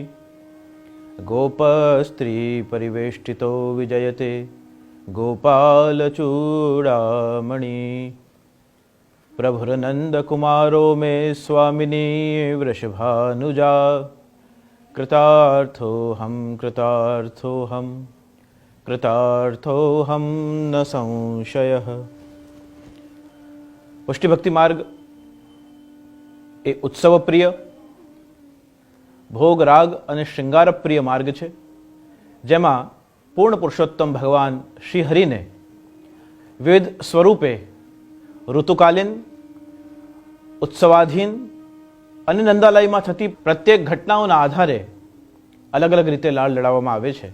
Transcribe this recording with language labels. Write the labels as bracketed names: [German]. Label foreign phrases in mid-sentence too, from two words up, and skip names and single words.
[Sanskrit] गोपस्त्री परिवेष्टितो विजयते गोपालचूडामणि प्रभुरनंद कुमारो मे स्वामिनी वृषभानुजा कृतार्थोऽहं कृतार्थोऽहं कृतार्थोऽहं न संशयः। [Gujarati] પુષ્ટિ ભક્તિ માર્ગ એ ઉત્સવ પ્રિય ભોગ રાગ અને શ્રૃંગાર પ્રિય માર્ગ છે, જેમાં પૂર્ણ પુરુષોત્તમ ભગવાન શ્રી હરિને વિવિધ સ્વરૂપે ઋતુકાલીન, ઉત્સવાધીન અને નંદાલયમાં થતી પ્રત્યેક ઘટનાઓના આધારે અલગ અલગ રીતે લાડ લડાવવામાં આવે છે.